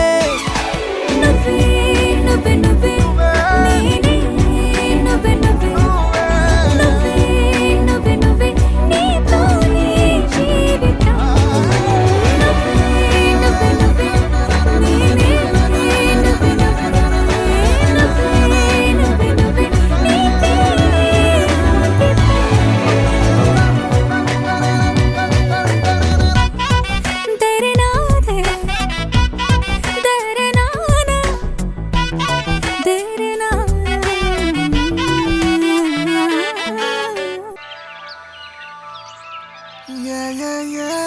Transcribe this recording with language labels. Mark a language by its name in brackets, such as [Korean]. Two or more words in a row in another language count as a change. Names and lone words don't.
[Telugu] నువ్వే నువ్వే నువ్వే నేనే నువ్వే నువ్వే నువ్వే నువ్వే నువ్వే నీతోనే జీవితం నువ్వే నువ్వే నువ్వే నేనే నువ్వే నువ్వే నువ్వే నువ్వే నువ్వే నీతోనే [Hindi] तेरे नाम है तेरे नाम तेरे नाम [English] Yeah, yeah, yeah.